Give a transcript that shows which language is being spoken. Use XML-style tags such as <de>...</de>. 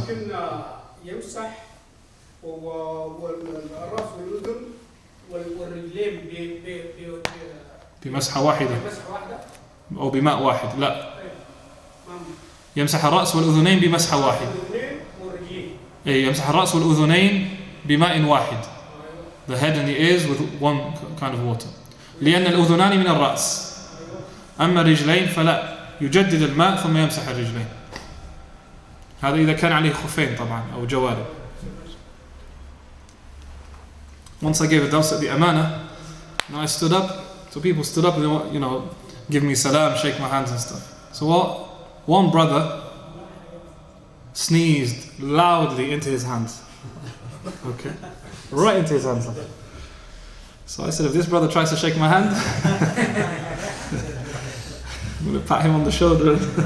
<ar>ممكن يمسح والراس والأذن والرجلين بمسحة واحدة أو بماء واحد. لا، يمسح الرأس والأذنين بمسحة واحد. يمسح الرأس والأذنين بماء واحد.</ar> <en>The head and the ears with one kind of water.</en> <ar>لأن الأذنان من الرأس. أما الرجلين فلا، يجدد الماء ثم يمسح الرجلين. هذا إذا كان عليه خفين طبعا أو جوارب.</ar> <en>Once I gave a dars at the Amana, and I stood up, so people stood up and they give me salam, shake my hands and stuff. So one brother sneezed loudly into his hands. Okay, right into his hands. So I said, if this brother tries to shake my hand, I'm going to pat him on the shoulder.</en>